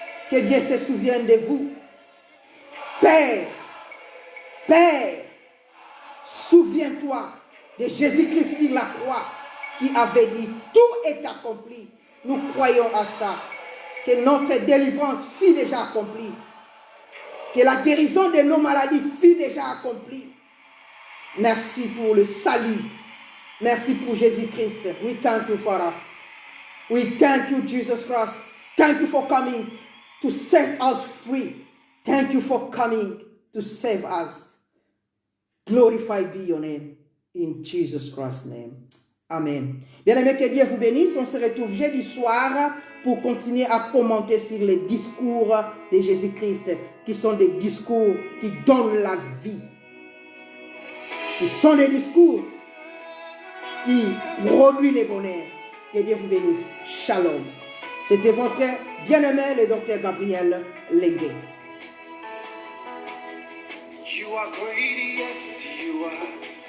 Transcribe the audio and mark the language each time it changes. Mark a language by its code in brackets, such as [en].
[fr] Que Dieu se souvienne de vous. Père, Père, souviens-toi de Jésus-Christ sur la croix qui avait dit, tout est accompli. Nous croyons à ça. Que notre délivrance fut déjà accomplie. Que la guérison de nos maladies fut déjà accomplie. Merci pour le salut. Merci pour Jésus-Christ. [en] We thank you, Father. We thank you, Jesus Christ. Thank you for coming to set us free. Thank you for coming to save us. Glorified be your name. In Jesus Christ's name. Amen. [fr] Bien-aimés, que Dieu vous bénisse. On se retrouve jeudi soir pour continuer à commenter sur les discours de Jésus-Christ, qui sont des discours qui donnent la vie. Qui sont des discours qui produisent le bonheur. Que Dieu vous bénisse. Shalom. C'était votre bien-aimé, le docteur Gabriel Légué. [en] You are great, yes, you are.